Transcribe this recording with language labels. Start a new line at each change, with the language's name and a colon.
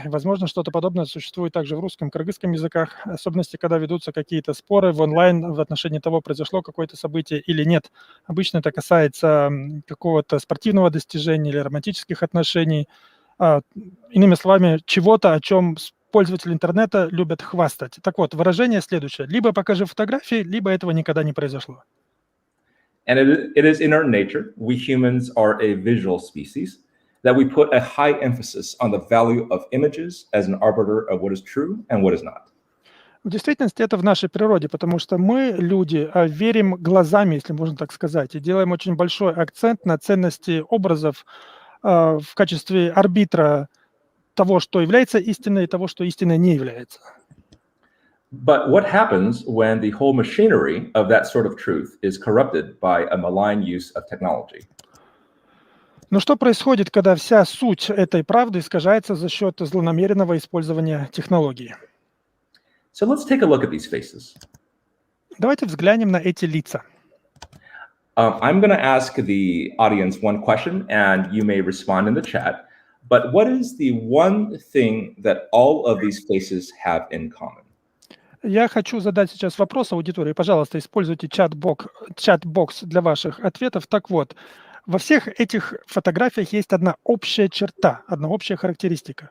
Russian: Возможно, что-то подобное существует также в русском, кыргызском языках, в особенности, когда ведутся какие-то споры в онлайн в отношении того, произошло какое-то событие или нет. Обычно это касается какого-то спортивного достижения или романтических отношений. Иными словами, чего-то, о чем пользователи интернета любят хвастать. Так вот, выражение следующее. Либо покажи фотографии, либо этого никогда не произошло.
English: And it is in our nature, we humans are a visual species, that we put a high emphasis on the value of images as an arbiter of what is true and what is not.
Russian: В действительности это в нашей природе, потому что мы, люди, верим глазами, если можно так сказать, и делаем очень большой акцент на ценности образов в качестве арбитра того, что является истиной, и того, что истиной не является.
English: But what happens when the whole machinery of that sort of truth is corrupted by a malign use of technology?
Russian: Но что происходит, когда вся суть этой правды искажается за счет злонамеренного использования технологий?
English: So let's take a look at these faces.
Russian: Давайте взглянем на эти лица.
English: I'm going to ask the audience one question, and you may respond in the chat. But what is the one thing that all of these faces have in common?
Russian: Я хочу задать сейчас вопрос аудитории. Пожалуйста, используйте чат-бокс для ваших ответов. Так вот, во всех этих фотографиях есть одна общая черта, одна общая характеристика.